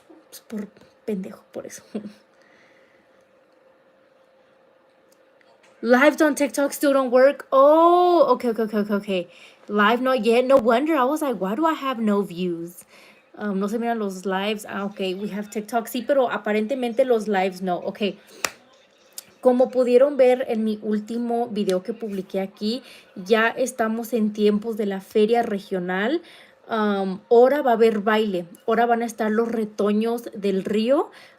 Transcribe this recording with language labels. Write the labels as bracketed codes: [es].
[es] Pues por pendejo, por eso. [en] Lives on TikTok still don't work. Oh, okay. Live not yet. No wonder. I was like, why do I have no views? [es] No se miran los lives. Ah, okay. [en] We have TikTok. [es] Sí, pero aparentemente los lives no. Okay. Como pudieron ver en mi último video que publiqué aquí, ya estamos en tiempos de la feria regional. Ahora va a haber baile. Ahora van a estar los retoños del río.